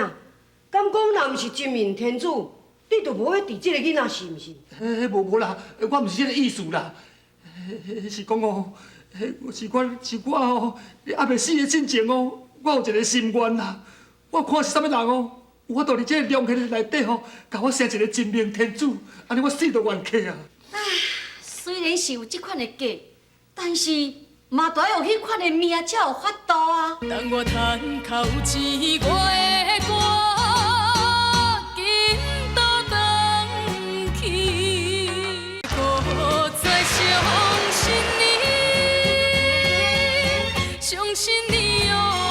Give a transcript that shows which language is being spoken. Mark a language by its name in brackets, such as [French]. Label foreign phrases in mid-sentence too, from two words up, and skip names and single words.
[Min Nan Chinese] 敢讲若毋是真命天子，你就无要治这个囡仔，是毋是？无啦，我毋是这个意思啦，是讲哦，是我哦，还未死的之前哦，我有一个心愿啦，我看是啥物人哦，有法度伫这个龙穴内底吼，甲我生一个真命天子，安尼我死都愿客啊！虽然是有这款的计，但是嘛都要有迄款的命才有法度啊。当我叹口气，我的歌今倒转去，搁再相信你，相信你哦。